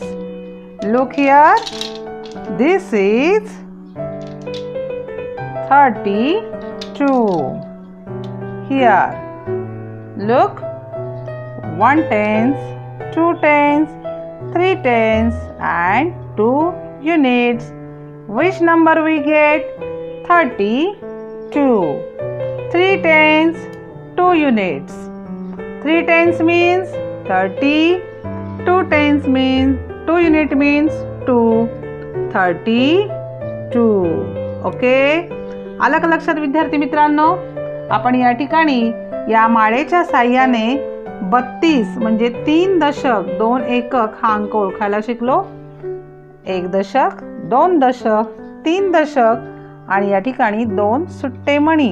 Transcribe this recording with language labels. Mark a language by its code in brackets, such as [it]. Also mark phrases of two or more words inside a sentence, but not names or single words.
[en] Look here, this is 32. Here, look, 1 tens, 2 tens, 3 tens, and 2 units. Which number we get? 32. 3 tens, 2 units. 3 tens means 30. 2 tens means 2 unit means 2. 32. [mr] ओके, आलं का लक्षात विद्यार्थी मित्रांनो? आपण या ठिकाणी या माळेच्या साहाय्याने 32 म्हणजे 3 दशक 2 एकक हा अंक ओळखायला शिकलो. 1 दशक, 2 दशक, 3 दशक आणि या ठिकाणी 2 सुट्टे मणी.